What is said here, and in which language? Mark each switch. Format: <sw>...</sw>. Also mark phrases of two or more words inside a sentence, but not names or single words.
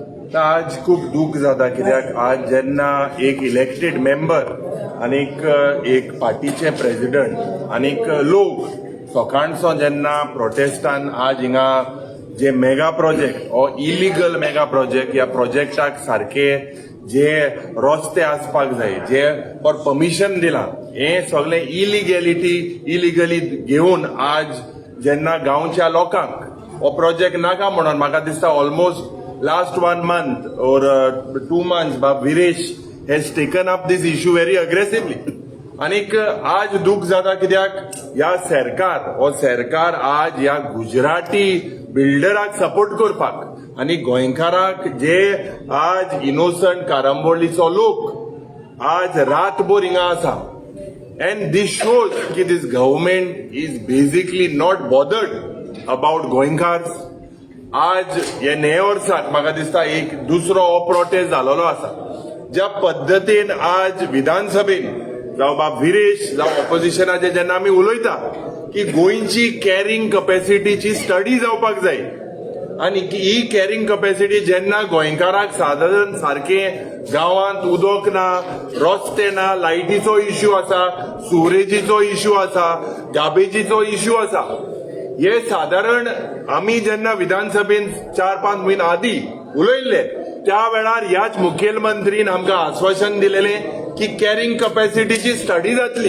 <kok>आज खूप दुःख जाता, कित्याक आज जेन्ना एक</kok> <en>elected member</en> <kok>आनीक एक पार्टीचे प्रेसिडेंट आनीक लोक सकाळचो जेन्ना प्रोटेस्टान आज हिंगा जे</kok> <en>mega project</en> <kok>ओ</kok> <en>illegal mega project</en> <kok>ह्या प्रोजेक्टाक सारखे जे रस्ते आसपाक जाय, जे</kok> <en>for permission</en> <kok>दिलां, हे सगळे इलिगली घेवन आज जेन्ना गांवच्या लोकांक हो प्रोजेक्ट नाका म्हणून म्हाका दिसता</kok> <en>almost last 1 month or 2 months, Viresh has taken up this issue very aggressively.</en> <kok>आनीक आज दुःख जाता, कित्याक ह्या सरकार आज ह्या गुजराती बिल्डराक सपोर्ट करपाक आनी गोंयकाराक जे आज इनोसंट कारांबोळीचो लोक आज रातभर हिंगा आसा.</kok> <en>and this shows की this government is basically not bothered about Goenkars.</en> <kok>आज हे नये वर्साक म्हाका दिसता एक दुसरो हो प्रोटेस्ट जालोलो आसा. ज्या पद्दतीन आज विधानसभेन जावं बाब विरेश जावं ऑपोजिशनाचे जेन्ना आमी उलयता की गोंयची कॅरिंग</kok> <en>capacity study</en> <kok>जावपाक जाय, आनी ही</kok> <en>carrying capacity</en> <kok>जेन्ना गोंयकाराक सादारण सारखे गांवांत उदक ना, रस्ते ना, लायटीचो इश्यू आसा, सुवरेजीचो इश्यू आसा, गार्बेजीचो इश्यू आसा, हे साधारण आम्ही जेन्ना विधानसभेन 4-5 म्हयने आदी उलयल्ले त्या वेळार ह्याच मुखेलमंत्रीन आमकां आश्वासन दिलेले की</kok> <en>carrying capacity study</en> <kok>जातली.</kok>